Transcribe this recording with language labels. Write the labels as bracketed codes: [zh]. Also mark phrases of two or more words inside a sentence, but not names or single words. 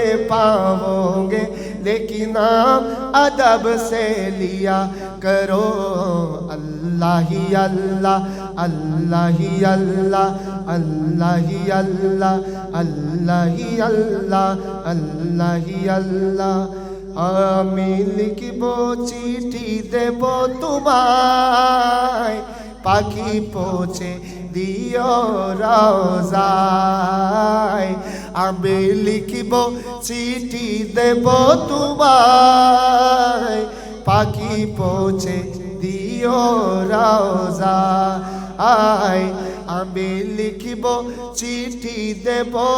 [ur] پاؤ گے لیکن ادب سے لیا کرو اللہ ہی اللہ اللہ ہی اللہ اللہ ہی اللہ اللہ ہی اللہ اللہ ہی اللہ [bn] আমি লিখিব চিঠি দেব তোমায় পাখি পৌঁছে দিও রওজায় আমি লিখিব চিঠি দেব তোমায় পাখি পৌঁছে দিও রওজায় আমি লিখিব চিঠি দেব